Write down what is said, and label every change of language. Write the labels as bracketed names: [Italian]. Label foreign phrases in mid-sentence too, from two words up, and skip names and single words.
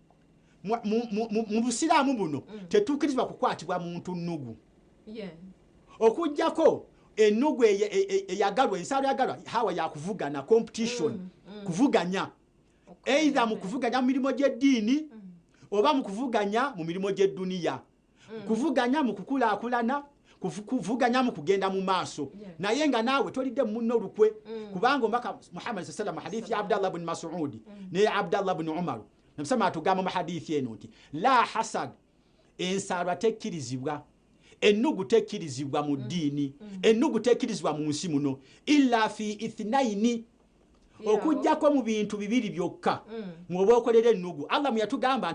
[Ganda] mu busiraamu buno tetuukirizibwa kukwatibwa muntu nnugu okujjako ennugu eyagalwa ensalo yagalwa hawa yakuvugana competition kuvuganya either mu kuvuganya mu mirimo gy'eddiini oba mu kuvuganya mu mirimo gy'edduniya kuvuganya mu kukulaakulana kuvuganya mu kugenda mu maaso naye nga naawe tolidde munno lukwe kubanga omubaka Muhammad [Arabic] صلى الله عليه [Ganda] hadithi ya Abdallah ibn Mas'ud ne Abdallah ibn Umar namsema atugamba mu hadithi eno nti [Arabic] لا حسد [Ganda] ensaalwa tekkirizibwa ennugu tekkirizibwa mu ddiini ennugu tekkirizibwa mu nsi muno [Arabic] إلا في اثنين [Ganda] okujjako mu bintu bibiri byokka mwoba okolera ennugu Allah yatugamba